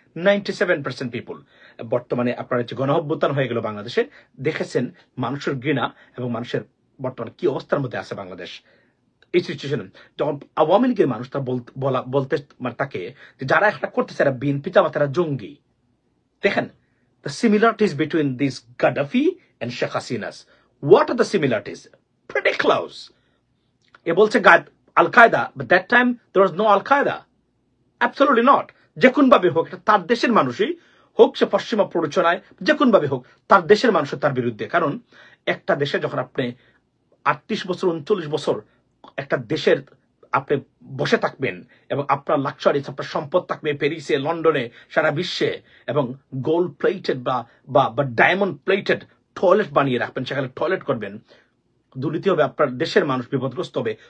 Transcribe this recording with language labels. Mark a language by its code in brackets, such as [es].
[bn] 97% people বর্তমানে আপনার যে গণঅভ্যুত্থান হয়ে গেল বাংলাদেশে, দেখেছেন মানুষের ঘৃণা এবং মানুষের বর্তমানে কি অবস্থার মধ্যে আছে বাংলাদেশ। এই সিচুয়েশন যখন আওয়ামী লীগের মানুষ তার বলতে মানে তাকে যারা একটা করতেছে এরা বিএনপি তারা জঙ্গি। [en] দেখেন the similarities between this Gaddafi and Sheikh Hasina's. What are the similarities? Pretty close. [bn] এ বলছে [en] Al-Qaeda, but that time there was no Al-Qaeda. Absolutely not. [bn] যে কোন ভাবে হোক, এটা তার দেশের মানুষই হোক, সে পশ্চিমা প্ররোচনায়, যে কোন ভাবে হোক, তার দেশের মানুষ তার বিরুদ্ধে। কারণ একটা দেশে যখন আপনি 38 বছর 39 বছর একটা দেশের আপনি বসে থাকবেন এবং আপনার লাক্সারিজ, আপনার সম্পদ থাকবে প্যারিসে, লন্ডনে, সারা বিশ্বে, এবং গোল্ড প্লেটেড বা ডায়মন্ড প্লেটেড টয়লেট বানিয়ে রাখবেন, সেখানে টয়লেট করবেন, দুর্নীতি হবে, আপনার দেশের মানুষ বিপদগ্রস্ত হবে।